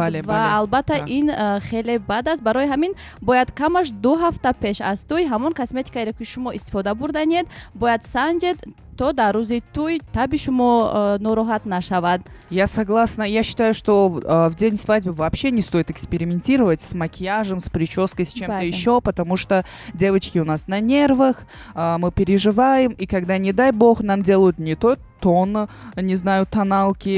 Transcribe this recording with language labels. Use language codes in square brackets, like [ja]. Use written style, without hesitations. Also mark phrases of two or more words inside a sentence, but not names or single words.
[tg] Бале, ва бале. албатта [ru] Да. [tg] ин хеле бад аст. Барои ҳамин бояд камаш 2 ҳафта пеш аз тӯй ҳамон косметикаеро ки шумо истифода бурданед бояд санҷед то дар рӯзи тӯй таби шумо нороҳат нашавад. [ru] Я согласна. Я считаю, что в день свадьбы вообще не стоит экспериментировать с макияжем, с прической, с чем-то Правильно. еще, потому что девочки у нас на нервах, мы переживаем, и когда, не дай бог, нам делают не тот тон, не знаю, тоналки.